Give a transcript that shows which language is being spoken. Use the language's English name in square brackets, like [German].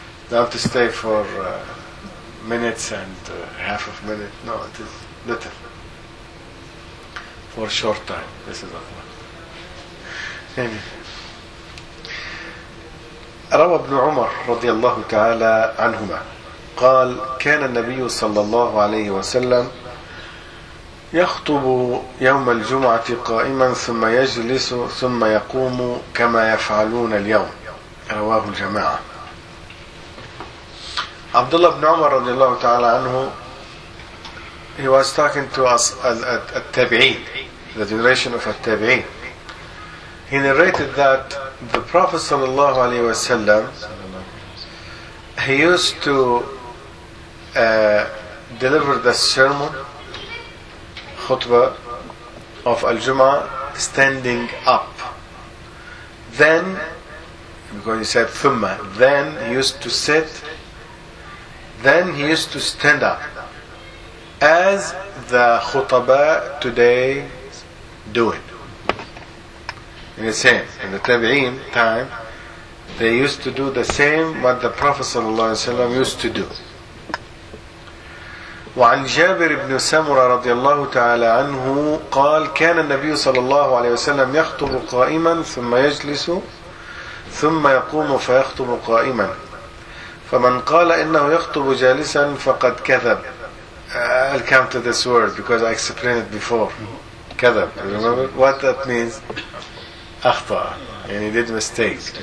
[English] Not to stay for minutes and half of minute. No, it is little. For a short time, this is all. [Arabic] روى ابن عمر رضي الله تعالى عنهما قال كان النبي صلى الله عليه وسلم يخطب يوم الجمعة قائما ثم يجلس ثم يقوم كما يفعلون اليوم. رواه الجماعة. عبد الله بن عمر رضي الله تعالى عنه, [English] he was talking to us [Arabic] التابعين, [English] the generation of [Arabic] التابعين. [English] He narrated that the Prophet sallallahu alaihi wasallam, he used to deliver the sermon khutbah of Al-Jum'ah standing up. Then, because he said thumma, then he used to sit, then he used to stand up as the khutaba today do it. In the same, in the Tabi'in time, they used to do the same what the Prophet sallallahu alaihi wasallam used to do. [Arabic] وعن جابر بن سمرة رضي الله تعالى عنه قال كان النبي صلى الله عليه وسلم يخطب قائما ثم يجلس ثم يقوم فيخطب قائما فمن قال إنه يخطب جالسا فقد كذب. [English] I'll come to this word because I explained it before. [Arabic] كذب. [English] Remember what that means? أخطأ, and he did mistake.